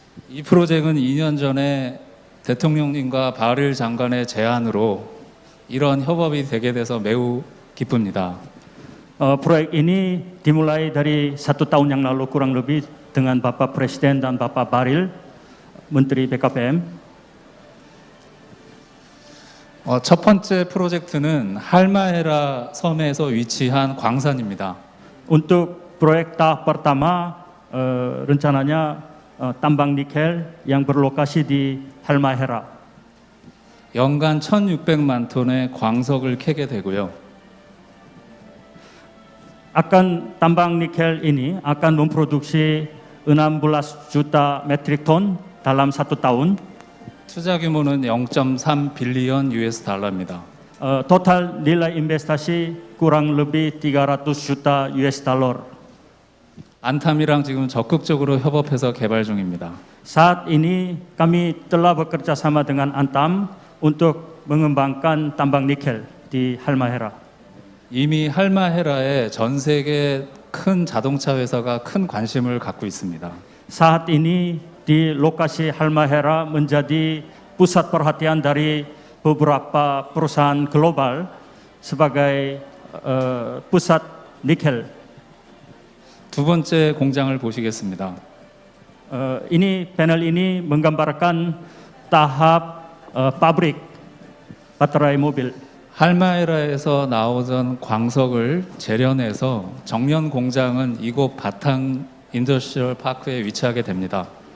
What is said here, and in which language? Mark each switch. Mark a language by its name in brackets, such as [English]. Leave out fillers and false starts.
[Korean] 이 프로젝트는 2년 전에 대통령님과 바릴 장관의 제안으로 이런 협업이 되게 돼서 매우 기쁩니다. [Indonesian] Proyek ini dimulai dari 1 tahun yang lalu kurang lebih dengan Bapak Presiden dan Bapak Bahlil, Menteri BKPM. [Korean] 첫 번째 프로젝트는 할마헤라 섬에서 위치한 광산입니다. [Indonesian] Untuk proyek tahap pertama rencananya tambang nikel yang berlokasi di Halmahera. [Korean] 연간 1,600만 톤의 광석을 캐게 되고요. [Indonesian] Akan tambang nikel ini akan memproduksi 16 juta metrik ton dalam 1 tahun. [Korean] 투자 규모는 0.3 빌리언 US 달러입니다. [Indonesian] Total nilai investasi kurang lebih 300 juta US dollar. [Korean] 안탐이랑 지금 적극적으로 협업해서 개발 중입니다. [Indonesian] Saat ini kami telah bekerja sama dengan Antam untuk mengembangkan tambang nikel di Halmahera. [Korean] 이미 할마헤라에 전 세계 큰 자동차 회사가 큰 관심을 갖고 있습니다. [Indonesian] Saat ini di lokasi Halmahera menjadi pusat perhatian dari beberapa perusahaan global sebagai pusat nikel. [Korean] 두 번째 공장을 보시겠습니다. [Indonesian] Ini panel ini menggambarkan tahap pabrik baterai mobil. [Korean] 할마헤라에서 나오던 광석을 재련해서 정년 공장은 이곳 바탕 인더스트리얼 파크에 위치하게 됩니다.